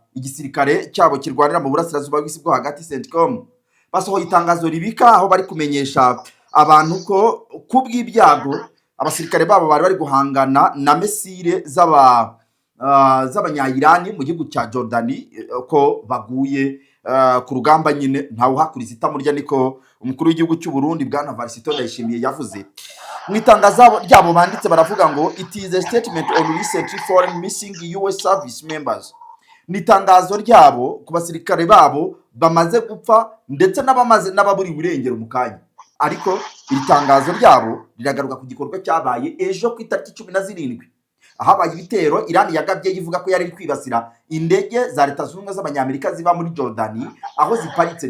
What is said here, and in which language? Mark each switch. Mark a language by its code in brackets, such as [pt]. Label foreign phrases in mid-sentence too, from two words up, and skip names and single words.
[rw] Igisirikare cyabo kirwanira mu burasirazuba bw'isi bwo hagati CENTCOM basohoye itangazo ribika aho bari kumenyesha abantu ko kubw'ibyago abasirikare babo bari guhangana na mesire z'abanyayirani mu gihugu cya Jordani ko baguye ku rugamba nyine ntawe uhakuriza itamurya, niko umukuru w'igihugu cy'u Burundi bwana Varisito Ndayishimiye yavuze. Mu itangazo ryabo banditse baravuga ngo [en] it is a statement on recently foreign missing US service members. [rw] Ni itangazo ryabo ku basirikare babo bamaze gupfa ndetse n'ababuri burengero mu kanya. Ariko iri tangazo ryabo riragaruka ku gikorwa cyabaye ejo ku itariki 17 ahabaye ibitero Iran yagabye yivuga ko yari kwibasira indege za leta zunze ubumwe z'abanyamerika ziba muri Jordani aho ziparitse.